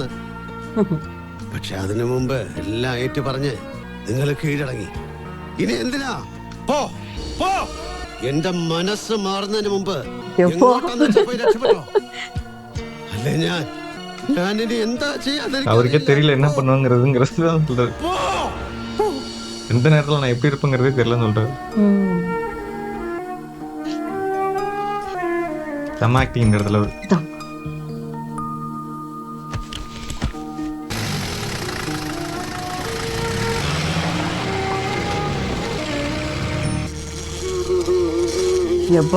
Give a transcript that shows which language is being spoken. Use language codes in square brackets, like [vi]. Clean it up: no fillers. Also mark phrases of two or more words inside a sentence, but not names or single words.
[ml] പക്ഷെ അതിനു മുമ്പ് എല്ലാം ഏറ്റു പറഞ്ഞ് നിങ്ങൾ കീഴടങ്ങി. ഇനി എന്തിനാ? പോ പോ. എന്റെ മനസ്സ് മാറുന്നതിന് മുമ്പ് എങ്ങോട്ടാന്ന് വെച്ചാ പോയി രക്ഷപ്പെട്ടോ. അല്ലേ ഞാനിനി എന്താ ചെയ്യാതെ [ta] அவருக்கே தெரியல என்ன பண்ணுவாங்கிறதுங்கிறது தான் சொல்றாரு. எந்த நேரத்துல நான் எப்படி இருப்பேங்கிறதே தெரியலன்னு சொல்றாரு. செம்ம ஆக்டிங் இந்த இடத்துல அவரு. இதான். எப்பா